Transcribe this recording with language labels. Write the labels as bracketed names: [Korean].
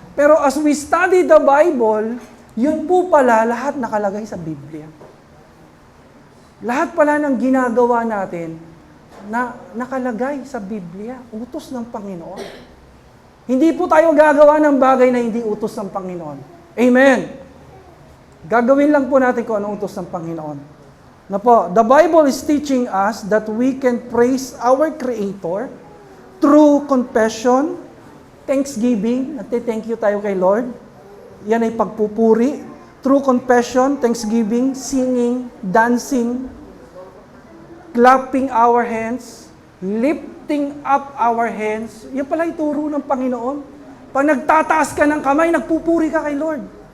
[Filipino] Pero [English] as we study the Bible, [Filipino] yun po pala lahat nakalagay sa Biblia. Lahat pala ng ginagawa natin na nakalagay sa Biblia, utos ng Panginoon. Hindi po tayo gagawa ng bagay na hindi utos ng Panginoon. Amen! Gagawin lang po natin kung anong utos ng Panginoon. Na po, [English] the Bible is teaching us that we can praise our Creator through confession, thanksgiving, [Filipino] nagte-thank you tayo kay Lord. Yan ay pagpupuri. [English] Through confession, thanksgiving, singing, dancing, clapping our hands, lifting up our hands. [Filipino] Yan pala ituro ng Panginoon. Pag nagtataas ka ng kamay, nagpupuri ka kay Lord.